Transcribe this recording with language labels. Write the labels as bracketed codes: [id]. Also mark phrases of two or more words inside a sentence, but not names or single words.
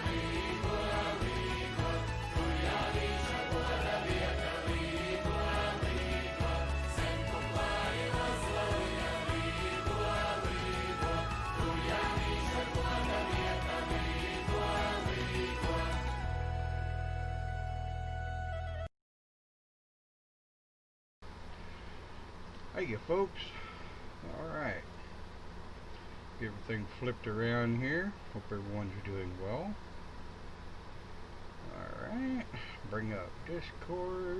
[lv] Līgo, līgo, tur jāvīša goda vieta. Līgo, līgo, zem kuklāja ozoliņam. Līgo, līgo, tur jāvīša goda vieta. Līgo, līgo. [en] Hey, you folks. All right. Everything flipped around here. Hope everyone's doing well. All right. Bring up Discord.